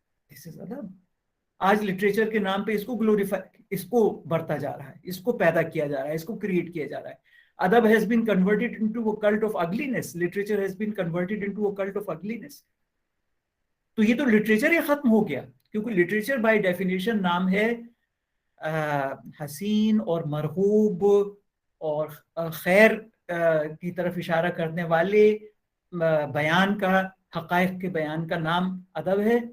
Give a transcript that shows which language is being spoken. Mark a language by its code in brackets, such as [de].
[ur] دس از ادب. آج لٹریچر کے نام پہ اس کو گلوریفائی, اس کو برتا جا رہا ہے, اس کو پیدا کیا جا رہا ہے, اس کو کریٹ کیا جا رہا ہے. [en] ادب has been converted into a cult of ugliness. Literature has been converted into a cult of ugliness. [ur] تو یہ تو لٹریچر ہی ختم ہو گیا, کیونکہ لٹریچر بائی ڈیفینیشن نام ہے حسین اور مرغوب اور خیر کی طرف اشارہ کرنے والے بیان کا, حقائق کے بیان کا نام ادب ہے.